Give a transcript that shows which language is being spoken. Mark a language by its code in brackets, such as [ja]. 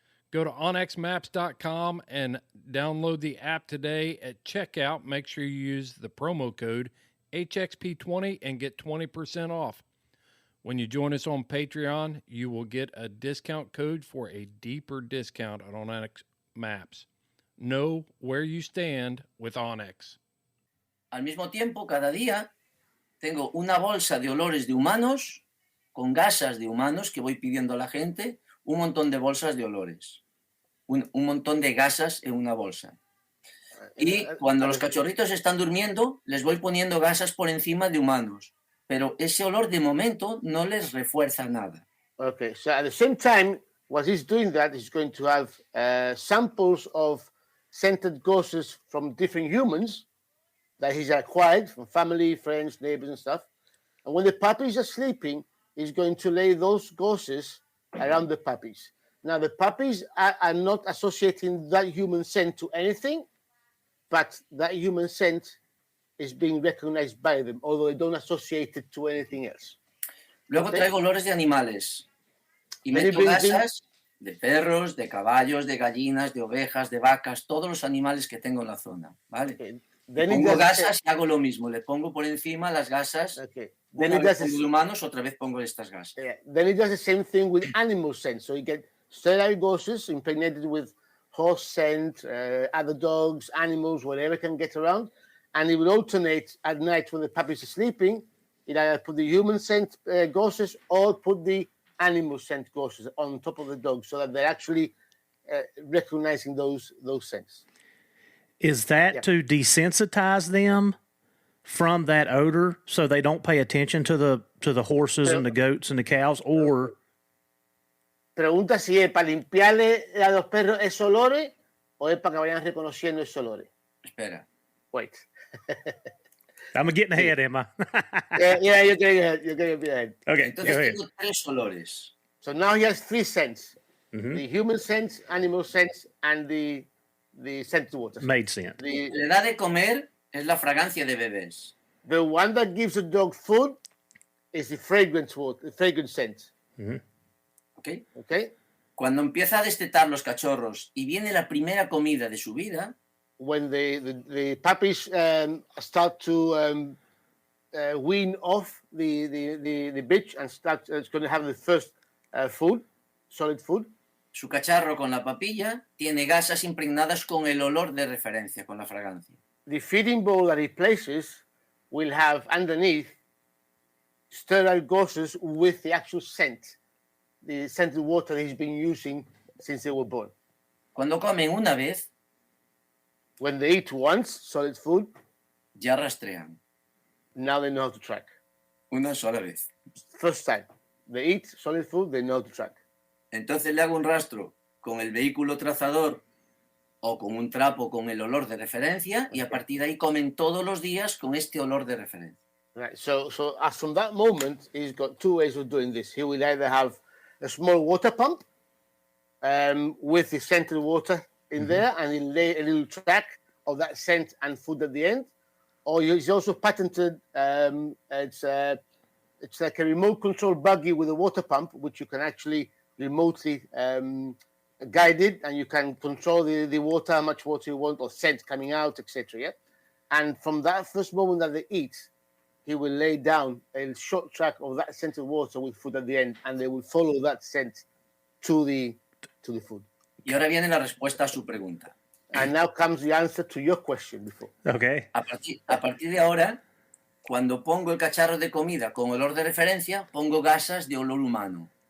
[en] Go to onxmaps.com and download the app today. At checkout, make sure you use the promo code HXP20 and get 20% off. When you join us on Patreon, you will get a discount code for a deeper discount on onX Maps. Know where you stand with onX. [es] Al mismo tiempo, cada día tengo una bolsa de olores de humanos con gasas de humanos que voy pidiendo a la gente, un montón de bolsas de olores, un montón de gasas en una bolsa. Y cuando los cachorritos están durmiendo, les voy poniendo gasas por encima de humanos. Pero ese olor de momento no les refuerza nada. [en] Okay, so at the same time, what he's doing that, he's going to have samples of scented gauzes from different humans that he's acquired from family, friends, neighbors, and stuff. And when the puppies are sleeping, he's going to lay those gauzes around the puppies. Now, the puppies are not associating that human scent to anything, but that human scent is being recognized by them, although they don't associate it to anything else. [es] Luego traigo olores de animales y meto gasas de perros, de caballos, de gallinas, de ovejas, de vacas, todos los animales que tengo en la zona, ¿vale? [en] Okay. [es] Pongo gasas y hago lo mismo, le pongo por encima las gasas, una vez pongo de humanos, otra vez pongo estas gasas. [en] Then he does the same thing with animal scent, so you get sterile gauzes impregnated with horse scent, other dogs, animals, whatever can get around, and he will alternate at night when the puppies are sleeping. He'd either put the human scent gauzes or put the animal scent gauzes on top of the dog, so that they're actually recognizing those scents. Is that to desensitize them from that odor so they don't pay attention to the horses and the goats and the cows, or? [es] Pregunta si es para limpiarle a los perros esos olores o es para que vayan reconociendo esos olores. Espera. [en] Wait. I'm getting ahead, am I? yeah, you're getting ahead. Okay, [es] Entonces [en] go ahead. [es] tengo tres olores. [en] So now he has three scents. The human scent, animal scent, and the scented water. Made scent. [es] Le da de comer es la fragancia de bebés. [en] The one that gives the dog food is the fragrance water, the fragrance scent. Okay. [es] Cuando empieza a destetar los cachorros y viene la primera comida de su vida, [en] when the puppies start to wean off the bitch and start, it's going to have the first food, solid food. [es] Su cacharro con la papilla tiene gasas impregnadas con el olor de referencia, con la fragancia. [en] The feeding bowl that he places will have underneath sterile gauzes with the actual scent, the scented water that he's been using since they were born. [es] Cuando comen una vez, [en] when they eat once, solid food, [es] ya rastrean. [en] Now they know how to track. [es] Una sola vez. [en] First time. They eat solid food, they know how to track. [es] Entonces le hago un rastro con el vehículo trazador o con un trapo con el olor de referencia y a partir de ahí comen todos los días con este olor de referencia. [en] Right. So as from that moment, he's got two ways of doing this. He will either have a small water pump with the scented water in there, and he'll lay a little track of that scent and food at the end. Or he's also patented, it's like a remote control buggy with a water pump, which you can actually remotely guide it, and you can control the water, how much water you want, or scent coming out, etc. Yeah? And from that first moment that they eat, he will lay down a short track of that scented water with food at the end, and they will follow that scent to the to the food. [es] Y ahora viene la respuesta a su pregunta. [en] And now comes the answer to your question before. Okay. [es] A partir de ahora, cuando pongo el cacharro de comida con olor de referencia, pongo gasas de olor humano.